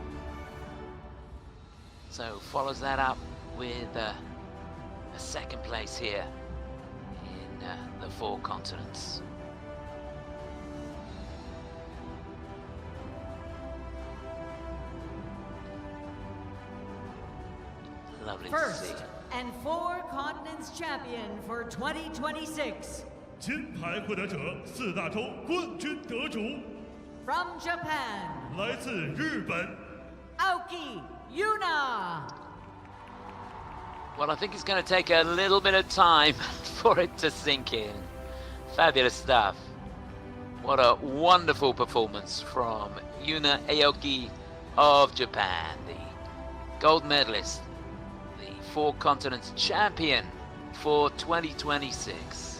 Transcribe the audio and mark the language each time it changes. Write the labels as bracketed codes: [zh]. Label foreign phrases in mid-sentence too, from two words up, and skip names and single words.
[en] So follows that up with a second place here in the Four Continents. Lovely to see. First and Four Continents champion for 2026. [zh] 金牌获得者4大洲冠军得主 [en] From Japan, [zh] 来自日本。 [en] Aoki Yuna. Well, I think it's going to take a little bit of time for it to sink in. Fabulous stuff. What a wonderful performance from Yuna Aoki of Japan, the gold medalist, the Four Continents champion for 2026.